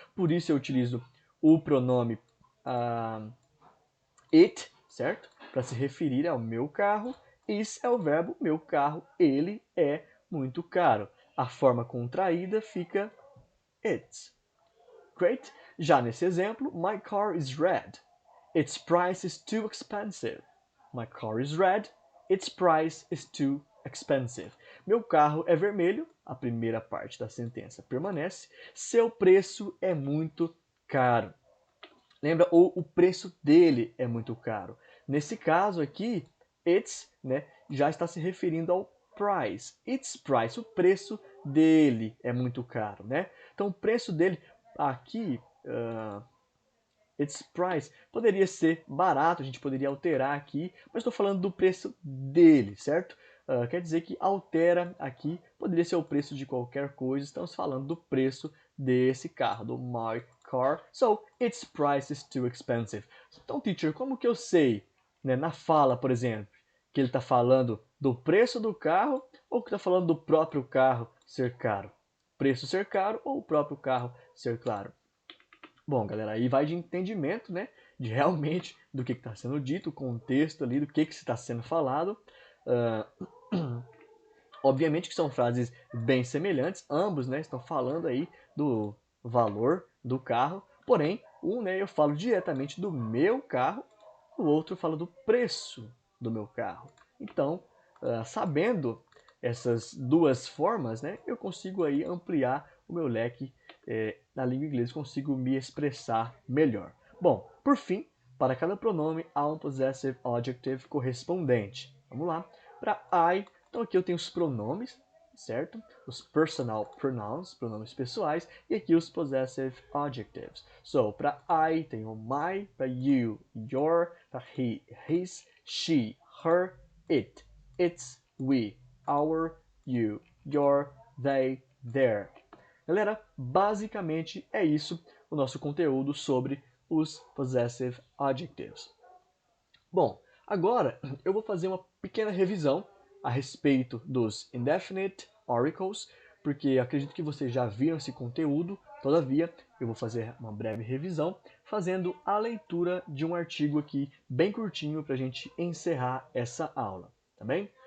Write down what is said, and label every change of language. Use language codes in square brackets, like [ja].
[pt] Por isso eu utilizo o pronome it, certo? Para se referir ao meu carro. Is é o verbo meu carro. Ele é muito caro. A forma contraída fica it. [en] Great. [pt] Já nesse exemplo, [en] my car is red. Its price is too expensive. My car is red. Its price is too expensive. [pt] Meu carro é vermelho. A primeira parte da sentença permanece. Seu preço é muito caro. Lembra? Ou o preço dele é muito caro. Nesse caso aqui, its, né, já está se referindo ao price. Its price, o preço dele é muito caro, né? Então o preço dele aqui, its price, poderia ser barato, a gente poderia alterar aqui, mas estou falando do preço dele, certo? Quer dizer que altera aqui, poderia ser o preço de qualquer coisa, estamos falando do preço desse carro, do my car. [en] So, its price is too expensive. [pt] Então, teacher, como que eu sei, né, na fala, por exemplo, que ele está falando do preço do carro ou que está falando do próprio carro ser caro? Preço ser caro ou o próprio carro ser caro? Bom, galera, aí vai de entendimento, né? De realmente do que está sendo dito, o contexto ali, do que está sendo falado. Obviamente que são frases bem semelhantes, ambos, né, estão falando aí do valor do carro, porém, um, né, eu falo diretamente do meu carro, o outro eu falo do preço do meu carro. Então, sabendo essas duas formas, né, eu consigo aí ampliar o meu leque na língua inglesa, consigo me expressar melhor. Bom, por fim, para cada pronome há um possessive adjective correspondente. Vamos lá. Para I, então aqui eu tenho os pronomes, certo? Os personal pronouns, pronomes pessoais, e aqui os possessive adjectives. So, para I tenho my, para you, your, para he, his, she, her, it, its, we, our, you, your, they, their. Galera, basicamente é isso o nosso conteúdo sobre os possessive adjectives. Bom, agora eu vou fazer uma pequena revisão a respeito dos indefinite articles, porque acredito que vocês já viram esse conteúdo, todavia eu vou fazer uma breve revisão, fazendo a leitura de um artigo aqui bem curtinho para a gente encerrar essa aula, tá bem?